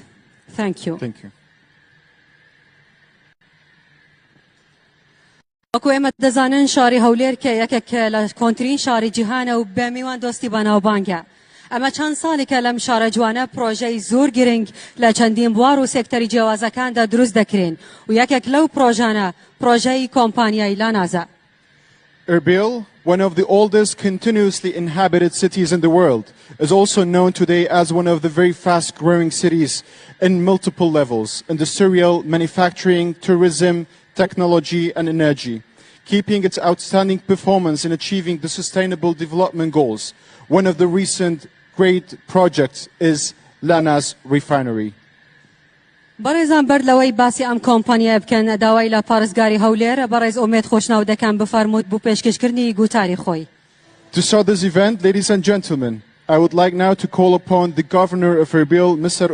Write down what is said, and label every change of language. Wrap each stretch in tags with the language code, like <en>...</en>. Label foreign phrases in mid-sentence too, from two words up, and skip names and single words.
<en>Thank you. Thank you.</en> <ckb>وەکو ئێمە دەزانن شاری هەولێر کە یەکێک لە کۆنترین شاری جیهانە و بە میوان دۆستی بەناوبانگە. ئەمە چەند ساڵێکە لەم شارە جوانە پرۆژەی زۆر گرنگ لە چەندین بوار و سێکتەری جیاوازەکاندا دروست دەکرێن و یەکێک لەو پرۆژانە پرۆژەی کۆمپانیای لانازە.</ckb> <en>Erbil, one of the oldest continuously inhabited cities in the world, is also known today as one of the very fast-growing cities in multiple levels: industrial, manufacturing, tourism, technology and energy, keeping its outstanding performance in achieving the Sustainable Development Goals. One of the recent great projects is Lana's refinery.</en> <ckb>بەڕێزان بەر لەوەی باسی ئەم کۆمپانیای بکەن داوای لە پارێزگاری هەولێر بەڕێز ئومێد خۆشناو دەکەن بفەرمووت بۆ پێشکەشکردنی گوتاری خۆی.</ckb> <en>To start this event, ladies and gentlemen, I would like now to call upon the Governor of Erbil, Mr.</en>